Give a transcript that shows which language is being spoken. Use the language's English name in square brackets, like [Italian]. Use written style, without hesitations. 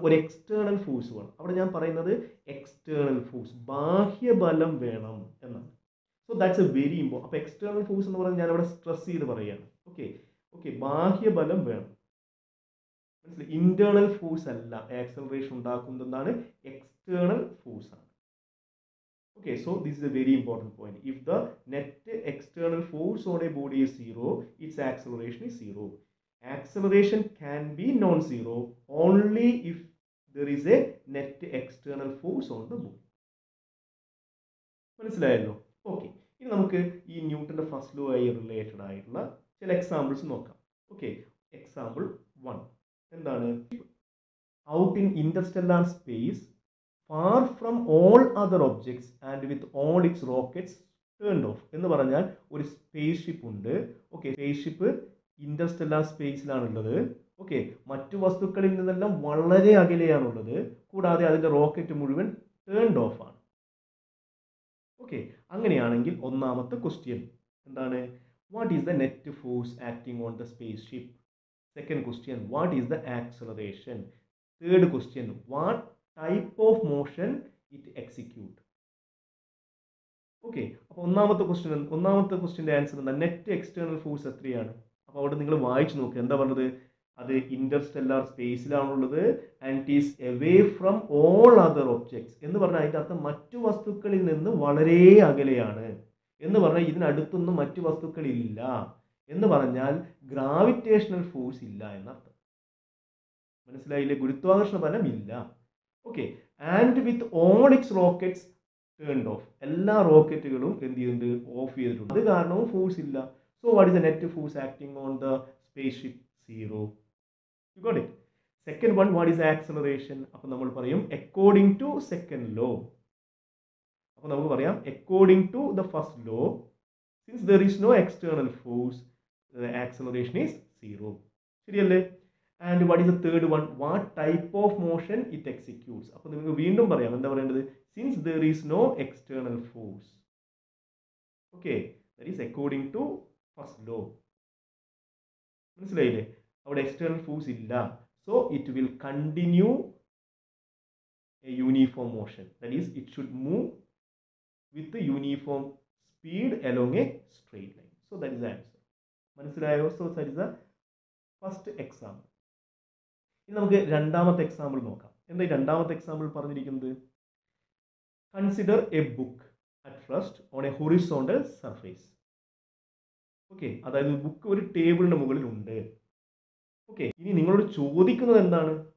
[Malayalam] ഒരു external force വേണം. അവിടെ ഞാൻ പറയുന്നത് എക്സ്റ്റേണൽ ഫോഴ്സ്, ബാഹ്യബലം വേണം എന്നാണ്. [English] So that's a very important. [Malayalam] അപ്പോൾ എക്സ്റ്റേണൽ ഫോഴ്സ് എന്ന് പറഞ്ഞാൽ ഞാൻ അവിടെ സ്ട്രെസ് ചെയ്ത് പറയുകയാണ്. ഓക്കെ ഓക്കെ, ബാഹ്യബലം വേണം. മനസ്സിലായി? ഇന്റേണൽ ഫോഴ്സ് അല്ല ആക്സലറേഷൻ ഉണ്ടാക്കുന്നതാണ്, എക്സ്റ്റേണൽ ഫോഴ്സ് ആണ്. [English] Okay, so this is a very important point. If the net external force on a body is 0, its acceleration is 0. Acceleration can be non-zero only if there is a net external force on the body. [Malayalam] മനസ്സിലായല്ലോ? Okay, ഇനി നമുക്ക് ഈ ന്യൂട്ടന്റെ first law ആയി related ആയിട്ടുള്ള ചില examples നോക്കാം. Okay, example 1 എന്താണ്? [English] Out in interstellar space far from all other objects and with all its rockets turned off. [Malayalam] എന്ന് പറഞ്ഞാൽ ഒരു സ്പേസ് ഷിപ്പ് ഉണ്ട്. Okay, space ship interstellar സ്പേസിലാണുള്ളത്. Okay, മറ്റു വസ്തുക്കളിൽ നിന്നെല്ലാം വളരെ അകലെയാണുള്ളത്. കൂടാതെ അതിൻ്റെ റോക്കറ്റ് മുഴുവൻ ടേൺഡ് ഓഫ് ആണ്. ഓക്കെ, അങ്ങനെയാണെങ്കിൽ ഒന്നാമത്തെ ക്വസ്റ്റ്യൻ എന്താണ്? [English] What is the net force acting on the space ship? Second question, what is the acceleration? Third question, what type of motion it execute. [Malayalam] Okay, അപ്പോൾ ഒന്നാമത്തെ ക്വസ്റ്റ്യൻ്റെ ആൻസർ എന്താ? Net external force എത്രയാണ്? അപ്പോൾ അവിടെ നിങ്ങൾ വായിച്ചു നോക്കുക. എന്താ പറഞ്ഞത്? അത് interstellar സ്പേസിലാണുള്ളത് [English] and it is away from all other objects [Malayalam] എന്ന് പറഞ്ഞാൽ അതിൻ്റെ അർത്ഥം മറ്റു വസ്തുക്കളിൽ നിന്ന് വളരെ അകലെയാണ് എന്ന് പറഞ്ഞാൽ ഇതിനടുത്തൊന്നും മറ്റു വസ്തുക്കളില്ല എന്ന് പറഞ്ഞാൽ ഗ്രാവിറ്റേഷണൽ ഫോഴ്സ് ഇല്ല എന്നർത്ഥം. മനസ്സിലായില്ലേ? ഗുരുത്വാകർഷണ ബലം ഇല്ല. [English] Okay, and with all its rockets turned off. [Malayalam] എല്ലാ റോക്കറ്റുകളും എന്ത് ചെയ്തിട്ടുണ്ട്? ഓഫ് ചെയ്തിട്ടുണ്ട്. അത് കാരണവും ഫോഴ്സ് ഇല്ല. [English] So what is the net force acting on the space ship? 0. You got it? Second one, what is acceleration? [Malayalam] അപ്പോൾ നമ്മൾ പറയും [English] According to second law. [Malayalam] അപ്പോൾ നമുക്ക് പറയാം [English] According to the first law, since there is no external force, the acceleration is 0. [Malayalam] ശരിയല്ലേ? [English] And what is the third one? What type of motion it executes? [Malayalam] അപ്പോൾ നിങ്ങൾക്ക് വീണ്ടും പറയാം. എന്താ പറയേണ്ടത്? [English] Since there is no external force. Okay, that is according to first law. [Malayalam] മനസ്സിലായില്ലേ? അവിടെ external force ഇല്ല. [English] So it will continue a uniform motion. That is, it should move with the uniform speed along a straight line. So that is the answer. [Malayalam] മനസ്സിലായോ? [English] So that is the first example. [Malayalam] ഇനി നമുക്ക് രണ്ടാമത്തെ example നോക്കാം. എന്താ ഈ രണ്ടാമത്തെ example പറഞ്ഞിരിക്കുന്നത്? [English] Consider a book at rest on a horizontal surface. [Malayalam] Okay, അതായത് ബുക്ക് ഒരു ടേബിളിന്റെ മുകളിൽ ഉണ്ട്. ഓക്കെ, ഇനി നിങ്ങളോട് ചോദിക്കുന്നത് എന്താണ്?